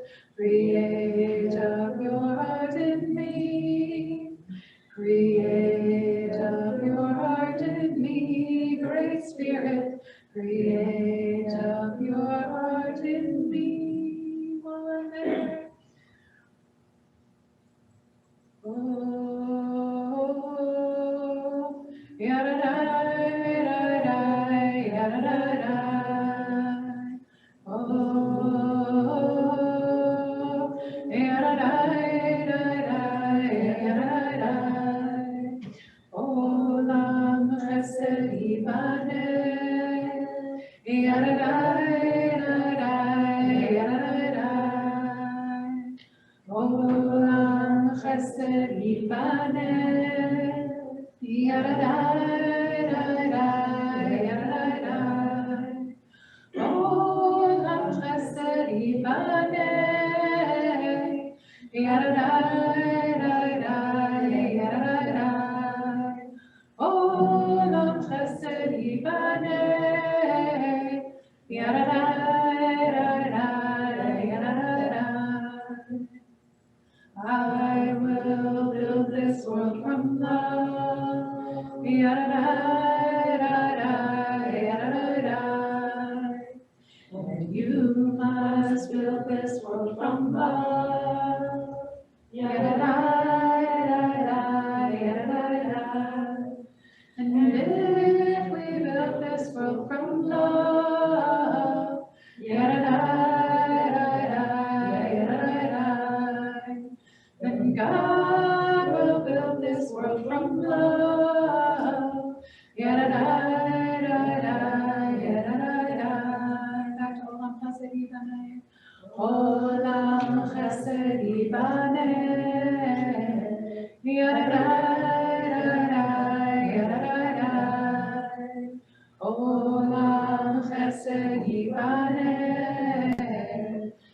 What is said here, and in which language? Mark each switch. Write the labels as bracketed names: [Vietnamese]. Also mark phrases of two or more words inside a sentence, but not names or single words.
[English] Create a pure heart in me. Create a pure heart in me, Great Spirit. Create a pure heart in me. One there. Oh, yada-da-da-da, yada-da-da. Oh, yada-da-da-da, yada-da-da. [Hebrew] עולם חסד ייבנה, yada-da-da-da, yada-da-da. עולם חסד ייבנה, yada-da-da-da, yada-da-da. עולם חסד ייבנה, yada-da-da-da, yada-da-da. עולם חסד ייבנה, yada-da-da-da, yada-da-da. [English] I will build this world from love, yada-da-da-da, yada-da-da. And you must build this world from love, yada-da-da-da, yada-da-da. And if we build this world from love, yada-da-da-da, yada-da-da, then God will build this world from from love. Back to Olam Chesed Yibaneh. [Hebrew] עולם חסד ייבנה. עולם חסד ייבנה.